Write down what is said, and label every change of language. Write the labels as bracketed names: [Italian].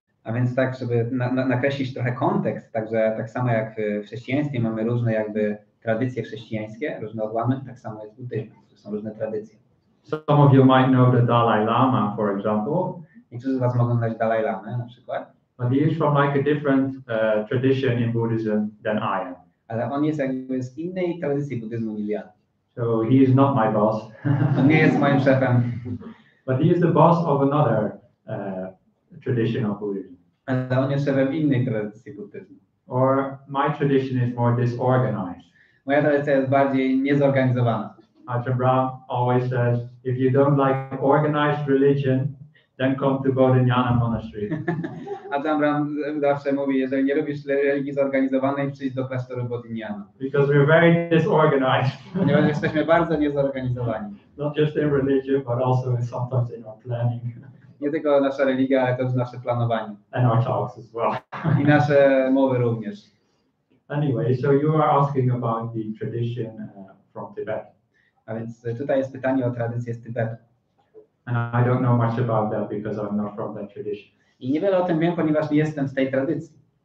[Polish] A więc tak, żeby nakreślić trochę kontekst, także tak samo jak w chrześcijaństwie mamy różne jakby tradycje chrześcijańskie, różne odłamy, tak samo jest w buddyzmie, to są różne tradycje. [English] Some of you might know the Dalai Lama, for example. [Polish] Niektórzy z Was mogą znać Dalai Lamę na przykład. [English] But he is from like a different tradition in Buddhism than I am. [Polish] Ale on jest jakby z innej tradycji buddyzmu niż ja. [English] So he is not my boss. [Polish] On nie jest moim szefem. [English] But he is the boss of another tradition of Buddhism. [Polish] Ale on jest szefem innej tradycji buddyzmu. [English] Or my tradition is more disorganized. [Polish] Moja tradycja jest bardziej niezorganizowana. [English] Ajahna Brahma always says, if you don't like organized religion, then come to Bodhinyana monastery. [Polish] Ajahna Brahma zawsze mówi, jeżeli nie lubisz religii zorganizowanej, przyjdź do klasztoru Bodhinyana. [English] Because we're very disorganized. [Polish] Ponieważ jesteśmy bardzo niezorganizowani. [English] Not just in religion, but also sometimes in our planning. [Polish] Nie tylko nasza religia, ale też nasze planowanie. [English] And our talks as well. [Polish] I nasze mowy również. [English] Anyway, so you are asking about the tradition from Tibet. [Polish] A więc tutaj jest pytanie o tradycję z Tybetu. [English] And I don't know much about that because I'm not from that tradition. [Polish] I niewiele o tym wiem, ponieważ nie jestem z tej tradycji.